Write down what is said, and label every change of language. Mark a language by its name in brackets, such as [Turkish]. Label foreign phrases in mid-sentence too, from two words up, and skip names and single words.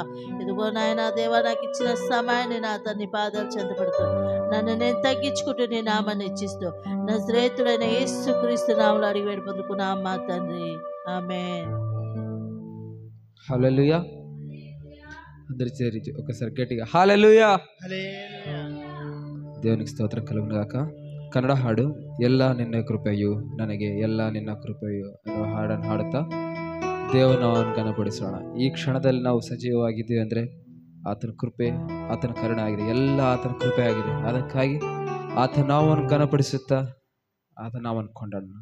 [Telugu] ఇదిగో నాయన దేవ నాకు ఇచ్చిన సమయాన్ని నా తండ్రి పాదాలు చెందపెడుతూ నన్ను నేను తగ్గించుకుంటూ నీ నామాన్ని ఇచ్చిస్తూ నజరేతుడైన యేసుక్రీస్తు నామములో అడిగి వేడి పొందుకున్నాం మా తండ్రి, ఆమేన్. హల్లెలూయా. అందరి చేరి ఒకసారి గట్టిగా హల్లెలూయా. దేవునికి స్తోత్రం కలుగును గాక. [Kannada] ಕನ್ನಡ ಹಾಡು ಎಲ್ಲ ನಿನ್ನ ಕೃಪೆಯು ನನಗೆ ಎಲ್ಲ ನಿನ್ನ ಕೃಪೆಯು ಅನ್ನೋ ಹಾಡನ್ನು ಹಾಡುತ್ತಾ ದೇವರು ನಾವನ್ನು ಕನಪಡಿಸೋಣ. ಈ ಕ್ಷಣದಲ್ಲಿ ನಾವು ಸಜೀವವಾಗಿದ್ದೀವಿ ಅಂದರೆ ಆತನ ಕೃಪೆ, ಆತನ ಕರುಣೆ ಆಗಿದೆ. ಎಲ್ಲ ಆತನ ಕೃಪೆ ಆಗಿದೆ. ಅದಕ್ಕಾಗಿ ಆತ ನಾವನ್ನು ಕನಪಡಿಸುತ್ತಾ ಆತ ನಾವನ್ನು ಕೊಂಡಾಡೋಣ.